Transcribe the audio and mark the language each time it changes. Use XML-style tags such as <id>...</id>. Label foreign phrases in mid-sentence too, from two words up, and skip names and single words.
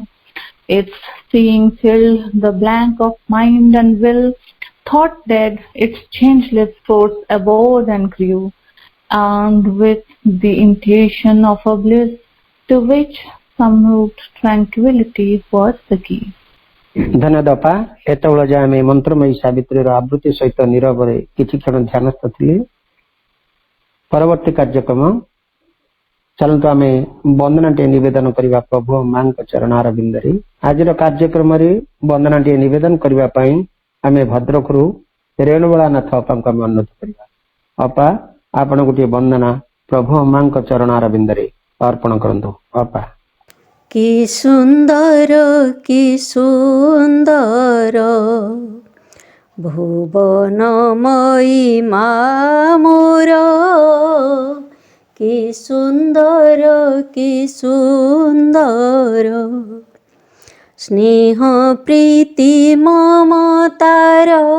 <en>Its seeing filled the blank of mind and will. Thought dead, its changeless force abode and grew, armed with the intuition of a bliss to which some moved tranquility was the key.</en> <or>ଧନ୍ୟବାଦ ଅପା ଏତେବେଳେ ଯେ ଆମେ ମନ୍ତ୍ରମୟୀ ସାବିତ୍ରୀ ଆବୃତ୍ତି ସହିତ ନୀରବ ରେ କିଛି କ୍ଷଣ ଧ୍ୟାନସ୍ଥ ଥିଲେ. ପରବର୍ତ୍ତୀ କାର୍ଯ୍ୟକ୍ରମ ଚାଲନ୍ତୁ ଆମେ ବନ୍ଦନାଟେ ନିବେଦନ କରିବା ପ୍ରଭୁ ମାଙ୍କ ଚରଣାର ବିନ୍ଦରେ. ଆଜି କାର୍ଯ୍ୟକ୍ରମ ରେ ବନ୍ଦନାଟେ ନିବେଦନ କରିବା ପାଇଁ ଆମେ ଭଦ୍ରକରୁ ରେଣୁବାଳା ନାଥ ଅପାଙ୍କୁ ଅନୁରୋଧ କରିବା. ଅପା ଆପଣ ଗୋଟେ ବନ୍ଦନା ପ୍ରଭୁ ମା ଚରଣ ଅରବିନ୍ଦରେ ଅର୍ପଣ କରନ୍ତୁ। ଅପା କି ସୁନ୍ଦର ଭୁବନମୟୀ ମା ମୋର, କି ସୁନ୍ଦର ସ୍ନେହ ପ୍ରୀତି ମମତାର</or>